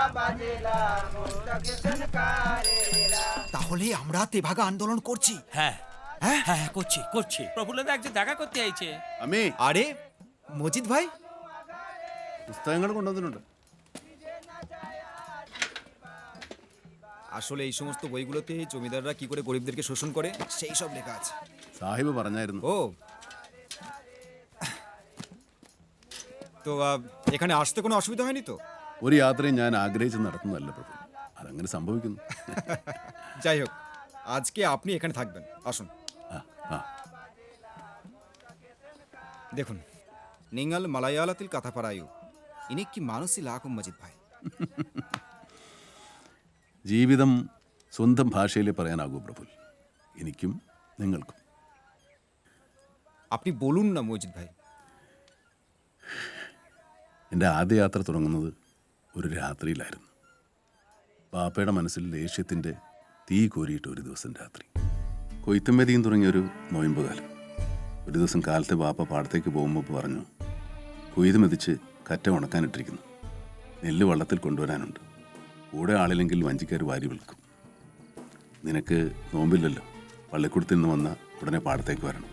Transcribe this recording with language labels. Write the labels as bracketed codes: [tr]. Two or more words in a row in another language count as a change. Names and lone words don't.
[bn] তাহলে আমরা তেভাগা আন্দোলন করছি? হ্যাঁ হ্যাঁ হ্যাঁ করছি করছি। প্রফুল্লদা একজন দেখা করতে আইছে। [ml] അമ്മേ [bn] আরে মজিদ ভাই, [ml] പുസ്തകങ്ങൾ കൊണ്ടുവന്നിട്ടുണ്ട്. [bn] আসলে এই সমস্ত বইগুলোতে জমিদাররা কি করে গরিবদেরকে শোষণ করে সেই সব লেখা আছে। [ml] സാഹിബ് പറഞ്ഞായിരുന്നു. [bn] ও তো এখানে আসতে কোনো অসুবিধা হয়নি তো? [ml] ഒരു യാത്രയും ഞാൻ ആഗ്രഹിച്ച് നടത്തുന്നതല്ല പ്രഭു, അതങ്ങനെ സംഭവിക്കുന്നു. [bn] যাই হোক, আজকে আপনি এখানে থাকবেন, আসুন। ആ, ആ. [ml] দেখুন, നിങ്ങൾ മലയാളത്തിൽ കഥ പറയൂ, എനിക്ക് മനസ്സിലാകും മജിദ് ഭായ്. ജീവിതം സ്വന്തം ഭാഷയിൽ പറയാനാകൂ പ്രഭു, എനിക്കും നിങ്ങൾക്കും. [bn] আপনি বলুন না মজিদ ভাই. [ml] എൻ്റെ ആദ്യ യാത്ര തുടങ്ങുന്നത് ഒരു രാത്രിയിലായിരുന്നു. പാപ്പയുടെ മനസ്സിൽ ദേഷ്യത്തിൻ്റെ തീ കോരിയിട്ട് ഒരു ദിവസം രാത്രി. കൊയ്ത്തുമേതിയും തുടങ്ങിയൊരു നൊയമ്പ് കാലം. ഒരു ദിവസം കാലത്തെ പാപ്പ പാടത്തേക്ക് പോകുമ്പോൾ പറഞ്ഞു, കൊയ്ത് മെതിച്ച് കറ്റ ഉണക്കാനിട്ടിരിക്കുന്നു, നെല്ല് വള്ളത്തിൽ കൊണ്ടുവരാനുണ്ട്, കൂടെ ആളില്ലെങ്കിൽ വഞ്ചിക്കാർ വാരി വിൽക്കും, നിനക്ക് നോമ്പില്ലല്ലോ, പള്ളിക്കൂടത്തിൽ നിന്ന് വന്ന ഉടനെ പാടത്തേക്ക് വരണം.